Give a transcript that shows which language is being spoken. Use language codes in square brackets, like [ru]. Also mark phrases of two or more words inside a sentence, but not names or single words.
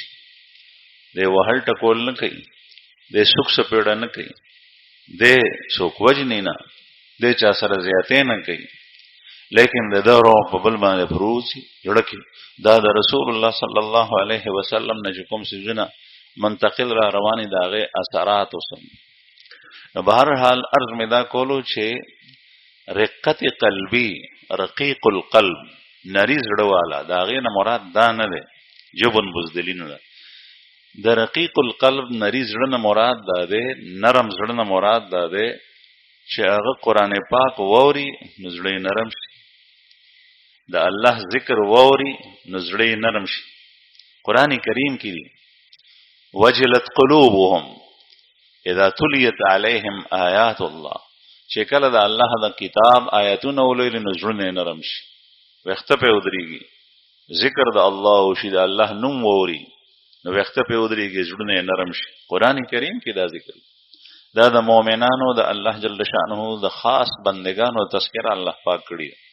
[ps] دی وهل ټکول نه کوي، دی سوک سپېړه نه کوي، دی څوک وجني نه، دی چا سره زیاتې نه کوي، لیکن د ده رعب په بل باندې پروزي زړه کې. دا د رسول الله [ar] صلی الله علیه وسلم [ps] نه چې کوم څیزونه منتقل را رواني د هغې اثرات اوسم. نو به هر حال عرض مې دا کولو چې رقت قلبی، [ar] رقیق القلب، [ps] نری زړه والا، د هغې نه مراد دا نه دی جبن بزدلي نه ده. د [ar] رقیق القلب [ps] نری زړه نه مراد دا دی، نرم زړه نه مراد دا دی چې هغه قرآن پاک واوري نو زړه یې نرم شي، د الله ذکر واوري نو زړه یې نرم شي. قرآن کریم کې دی [ar] وجلت قلوبهم اذا تلیت علیهم آیات الله، [ps] چې کله د الله د کتاب آیاتونه ولولي نو زړونه نرم شي، ویښته پې ودرېږي، ذکر د الله وشي، د الله نوم واوري نو ویښته پې ودرېږي، زړونه نرم شي. قرآن کریم کې دا ذکر دا د مؤمنانو د الله [ar] جل شأنه [ps] د خاص بندگانو تذکره الله پاک کړي.